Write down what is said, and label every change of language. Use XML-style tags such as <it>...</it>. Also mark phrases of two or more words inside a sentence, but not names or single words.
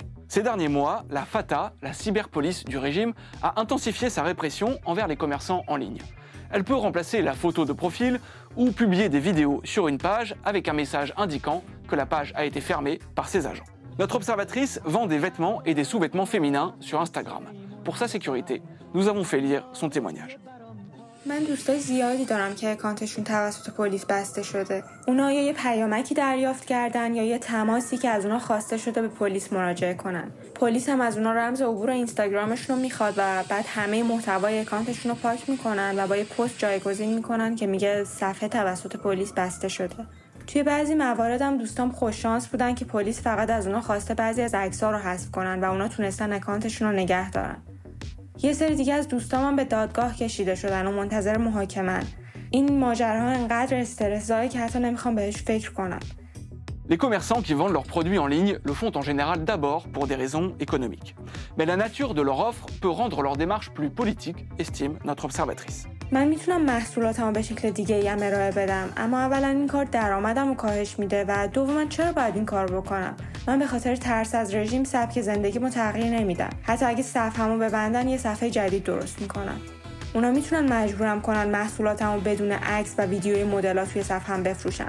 <fr>Ces derniers mois, la Fatah, la cyberpolice du régime, a intensifié sa répression envers les commerçants en ligne. Elle peut remplacer la photo de profil ou publier des vidéos sur une page avec un message indiquant que la page a été fermée par ses agents. Notre observatrice vend des vêtements et des sous-vêtements féminins sur Instagram. Pour sa sécurité, nous avons fait lire son témoignage.</fr> <fa>من دوستای زیادی دارم که اکانتشون توسط پلیس بسته شده. اونا یا یه پیامکی دریافت کردن یا یه تماسی که از اونا خواسته شده به پلیس مراجعه کنن. پلیس هم از اونا رمز عبور اینستاگرامشون رو میخواد و بعد همه محتوای اکانتشون رو پاک میکنن و با یه پست جایگزین میکنن که میگه صفحه توسط پلیس بسته شده. توی بعضی موارد هم دوستام خوش شانس بودن که پلیس فقط از اونا خواسته بعضی از عکس‌ها رو حذف کنن و اونا تونستن اکانتشون رو نگه دارن. یه سری دیگه از دوستام به دادگاه کشیده شدن و منتظر محاکمه‌ان. این ماجراها انقدر استرس‌زایی که حتی نمیخوام بهش فکر کنم.</fa> <fr>Les commerçants qui vendent leurs produits en ligne le font en général d'abord pour des raisons économiques. Mais la nature de leur offre peut rendre leur démarche plus politique, estime notre observatrice.</fr> <fa>من میتونم محصولاتمو به شکل دیگه‌ای هم ارائه بدم، اما اولا این کار درآمدمو کاهش میده و دوما چرا باید این کار بکنم؟ من به خاطر ترس از رژیم سبک زندگیمو تغییر نمیدم. حتی اگه صفحه‌مو ببندن یه صفحه جدید درست میکنم. اونا میتونن مجبورم کنن محصولاتمو بدون عکس و ویدیوی مدل‌ها توی صفحه‌ام بفروشم.</fa>